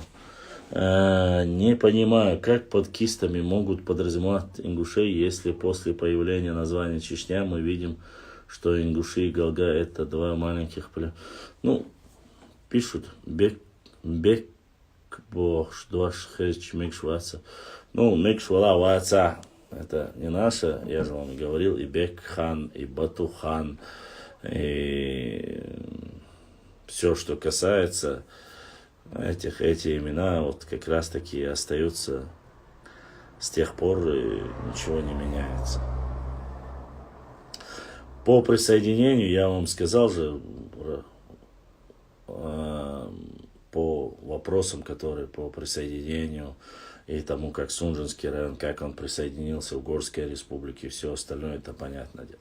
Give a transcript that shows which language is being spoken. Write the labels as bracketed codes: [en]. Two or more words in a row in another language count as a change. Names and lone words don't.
[ru] Не понимаю, как под кистами могут подразумевать ингушей, если после появления названия Чечня мы видим, что ингуши и Галга это два маленьких племени. Ну, пишут Бек Бошдуаш Хеч Мекшваца. Ну, Мекшвала Ваца это не наше, я же вам говорил, и Бек хан, и Бату хан, и все, что касается эти имена, вот как раз таки остаются с тех пор, и ничего не меняется. По присоединению, я вам сказал же, по вопросам, которые по присоединению и тому, как Сунжинский район, как он присоединился в Горской республике, все остальное, это понятное дело.